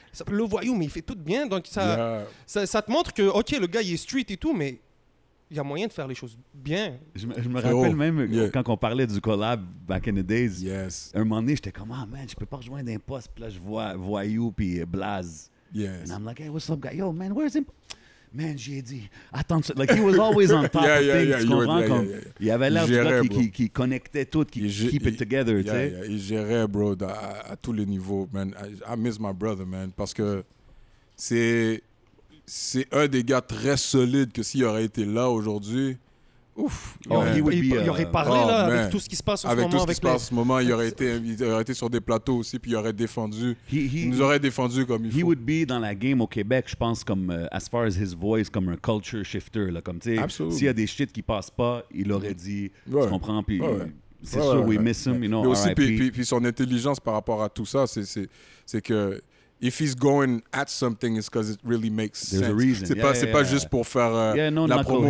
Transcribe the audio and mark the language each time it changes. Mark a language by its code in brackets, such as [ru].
[fr] Il s'appelle Le Voyou, mais il fait tout bien. Donc, ça te montre que, OK, le gars, il est street et tout, mais... Il y a moyen de faire les choses bien. Je me rappelle même quand on parlait du collab back in the days. [en] Yes. [fr] Un moment donné, j'étais comme, ah man, je peux pas rejoindre un poste. Puis là, je vois Voyou puis Blaze. [en] Yes. And I'm like, hey, what's up, guy? Yo, man, where's him? [fr] Man, j'ai dit, attends, [en] like, he was always on top of things. [fr] Tu comprends? Il avait l'air du gars qui connectait tout, qui [en] keep it together, [fr] tu sais. Il gérait, bro, à tous les niveaux, man. [en] I miss my brother, man, [fr] parce que c'est un des gars très solides que s'il aurait été là aujourd'hui, ouf. Il aurait parlé là, avec tout ce qui se passe en ce moment. Avec tout ce qui se passe en ce moment, il aurait été sur des plateaux aussi, puis il aurait défendu. Il nous aurait défendu comme il faut. [en] He would be [fr] dans la game au Québec, je pense, comme, [en] as far as his voice, [fr] comme un culture shifter. Là, comme, tu sais, s'il y a des shit qui passent pas, il aurait dit, tu comprends, puis c'est sûr, [en] we miss him, you know, [fr] mais aussi, [en] RIP. [fr] puis son intelligence par rapport à tout ça, c'est que [en] if he's going at something, it's because it really makes sense. There's a reason. [fr] C'est pas juste pour faire la promo.